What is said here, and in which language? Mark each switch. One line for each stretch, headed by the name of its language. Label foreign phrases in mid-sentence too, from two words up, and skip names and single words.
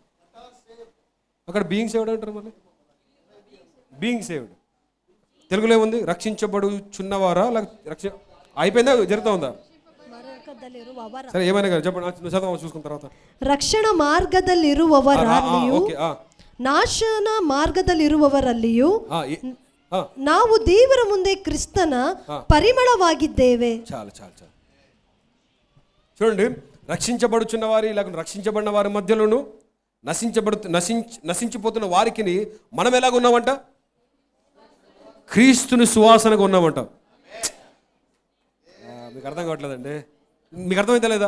Telugu: అక్కడ
English: being saved
Telugu: అంటారు, మళ్ళీ
English: being saved
Telugu: తెలుగులో ఏముంది? రక్షించబడుచున్నవారా? అయిపోయిందా? జరుగుతూ ఉందా? సరే ఏమైనా కానీ చెప్పండి, చదవ చూసుకున్న తర్వాత.
Kannada: ರಕ್ಷಣ ಮಾರ್ಗದಲ್ಲಿರುವವರಲ್ಲಿಯೂ ನಾಶನ ಮಾರ್ಗದಲ್ಲಿರುವವರಲ್ಲಿಯೂ ನಾವು ದೇವರ ಮುಂದೆ ಕ್ರಿಸ್ತನ ಪರಿಮಳವಾಗಿದ್ದೇವೆ.
Telugu: చాలు. చూడండి, రక్షించబడుచున్న వారి లేకుండా రక్షించబడిన వారి మధ్యలోను నశించిపోతున్న వారికి మనం ఎలాగ ఉన్నామంట? క్రీస్తుని సువాసనగా ఉన్నామంట. మీకు అర్థం కావట్లేదండి? మీకు అర్థమైతే లేదా?